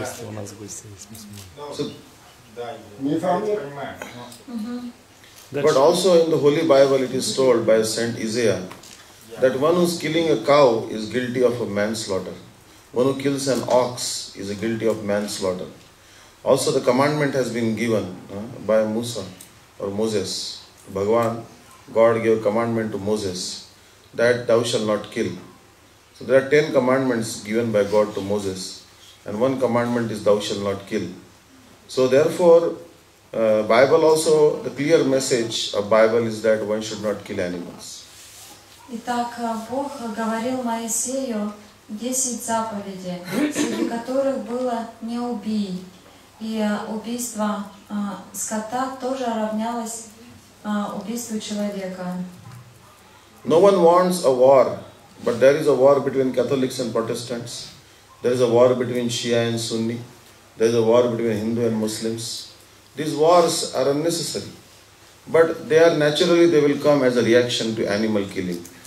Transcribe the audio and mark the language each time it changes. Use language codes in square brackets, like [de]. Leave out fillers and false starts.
[ru] У нас гости есть мусульмане. [en] But also in the Holy Bible it is told by Saint Isaiah that one who is killing a cow is guilty of a manslaughter. One who kills an ox is guilty of manslaughter. Also the commandment has been given by Musa or Moses. Bhagavan, God gave commandment to Moses that thou shalt not kill. So there are 10 commandments given by God to Moses, and one commandment is thou shalt not kill. So therefore, Bible also, the clear message of Bible is that one should not kill animals. [ru] Итак, Бог говорил Моисею 10 заповедей, среди которых было «не убий». И убийство скота тоже равнялось убийству человека. [en] No one wants a war, but there is a war between Catholics and Protestants. There is a war between Shia and Sunni. There is a war between Hindu and Muslims. These wars are unnecessary, but they will come as a reaction to animal killing.